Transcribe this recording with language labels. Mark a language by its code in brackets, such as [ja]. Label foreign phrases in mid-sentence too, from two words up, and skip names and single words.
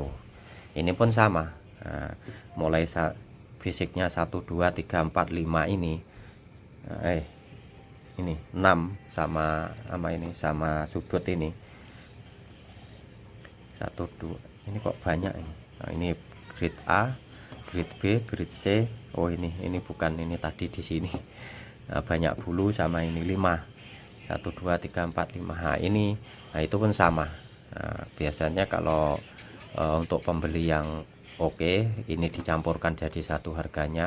[id] Ini pun sama. Mulai fisiknya 1, 2, 3, 4, 5 ini. Ini 6 sama ini sama sudut ini. 1, 2. Ini kok banyak ini. Ini grade A, grade B, grade C. Oh, ini bukan ini tadi di sini. Banyak bulu sama ini 5. 1, 2, 3, 4, 5. Ini itu pun sama. Biasanya kalau untuk pembeli yang oke, ini dicampurkan jadi satu harganya.